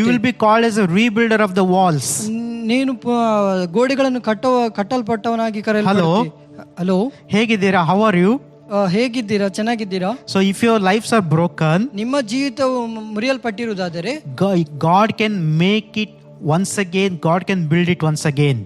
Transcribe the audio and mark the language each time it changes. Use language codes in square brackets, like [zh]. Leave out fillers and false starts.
[en] You will be called as a rebuilder of the walls. [kn] ನೀನು ಗೋಡೆಗಳನ್ನು ಕಟ್ಟಲ್ಪಟ್ಟವನಾಗಿ ಕರೆಯಲ್ಪಡುತ್ತೀಯ. Hello, ಹೇಗಿದ್ದೀರಾ? [en] How are you? [kn] ಹೇಗಿದ್ದೀರಾ? ಚೆನ್ನಾಗಿದ್ದೀರಾ? [en] So if your lives are broken, [kn] ನಿಮ್ಮ ಜೀವಿತವು ಮುರಿಯಲ್ಪಟ್ಟಿರುವುದಾದರೆ [en] God can make it once again. God can build it once again,